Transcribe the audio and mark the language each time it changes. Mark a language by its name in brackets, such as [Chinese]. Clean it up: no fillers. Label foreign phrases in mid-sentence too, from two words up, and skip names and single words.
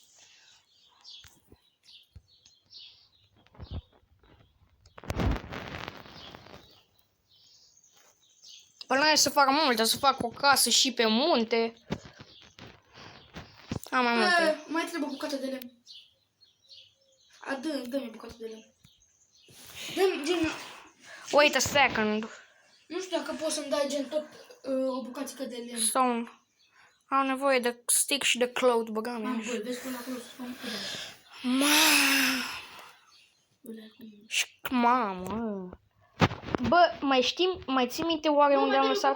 [Romanian] Până să fac multe, să fac o casă și pe munte. Am mai multe. Mai trebuie o bucată de lemn. Dă-mi bucată de lemn. Dă-mi, gen, [English] Wait a second. [Romanian] nu știu dacă poți să-mi dai gen tot o bucățică de lemn. Stone. Am nevoie de stick și de cloth, băgam Am, eu. băi, vezi până acolo să spun Mamă. Bă, mai ții minte oare unde am lăsat?